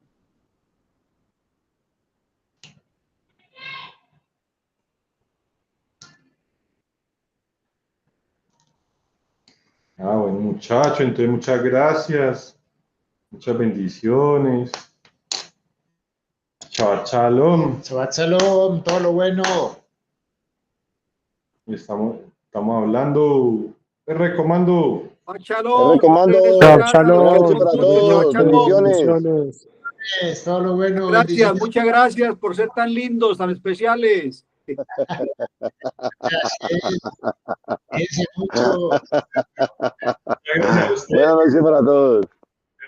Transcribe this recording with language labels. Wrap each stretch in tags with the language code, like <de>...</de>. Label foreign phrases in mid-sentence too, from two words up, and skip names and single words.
<es>Bueno, muchachos, entonces muchas gracias, muchas bendiciones.</es> <he>שבת שלום. שבת שלום,</he> <es>todo lo bueno. Estamos hablando, recomando. Shalom, Recomando. Shalom. Buenas noches para todos. Bendiciones. Todo lo bueno. Gracias, muchas gracias por ser tan lindos, tan especiales. Gracias mucho. Buenas noches para todos. Bendiciones.</es>